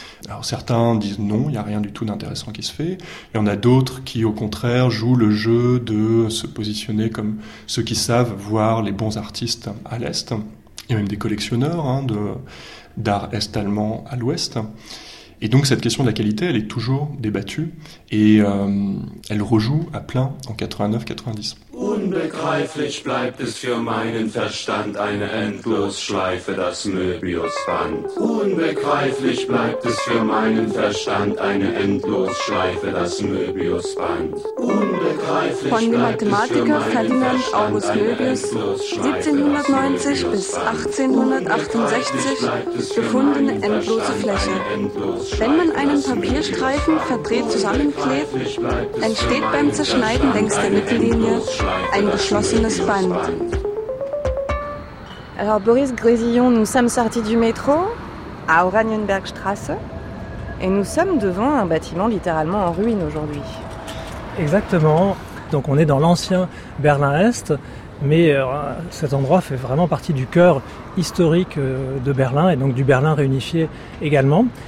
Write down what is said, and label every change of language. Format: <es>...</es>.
<fr>Alors certains disent non, il n'y a rien du tout d'intéressant qui se fait. Il y en a d'autres qui, au contraire, jouent le jeu de se positionner comme ceux qui savent voir les bons artistes à l'Est. Il y a même des collectionneurs d'art est-allemand à l'Ouest. Et donc cette question de la qualité, elle est toujours débattue et elle rejoue à plein en 89-90.</fr> <de>Unbegreiflich bleibt es für meinen Verstand, eine Endlosschleife, das Möbius band. Unbegreiflich bleibt es für meinen Verstand, eine Endlosschleife, das Möbius band. Unbegreiflich von dem Mathematiker Ferdinand August Möbius, 1790 bis 1868, gefundene endlose Fläche. Wenn man einen Papierstreifen verdreht zusammenklebt, entsteht beim Zerschneiden längs der Mittellinie ein geschlossenes Band.</de> <fr>Alors Boris Grésillon, nous sommes sortis du métro à Oranienbergstraße et nous sommes devant un bâtiment littéralement en ruine aujourd'hui. Exactement. Donc on est dans l'ancien Berlin-Est, mais cet endroit fait vraiment partie du cœur historique de Berlin et donc du Berlin réunifié également.</fr>